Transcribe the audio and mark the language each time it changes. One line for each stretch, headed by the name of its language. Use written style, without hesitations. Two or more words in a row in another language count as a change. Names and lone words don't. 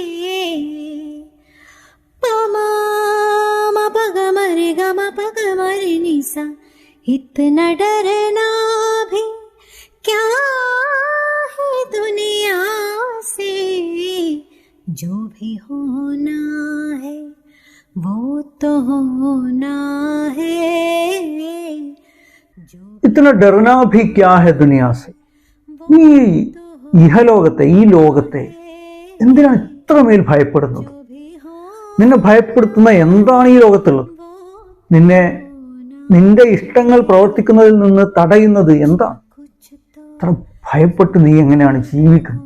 Hindi: पमा मपगमरे गम पगमरे निसा इतना डरना भी क्या है दुनिया से. जो भी होना है वो तो होना है. इतना डरना भी क्या है दुनिया से.
Malayalam: ഈ ഇഹലോകത്തെ, ഈ ലോകത്തെ എന്തിനാണ് ഇത്രമേൽ ഭയപ്പെടുന്നത്? നിന്നെ ഭയപ്പെടുത്തുന്ന എന്താണ് ഈ ലോകത്തുള്ളത്? നിന്റെ ഇഷ്ടങ്ങൾ പ്രവർത്തിക്കുന്നതിൽ നിന്ന് തടയുന്നത് എന്താണ്? ഇത്ര ഭയപ്പെട്ട് നീ എങ്ങനെയാണ് ജീവിക്കുന്നത്?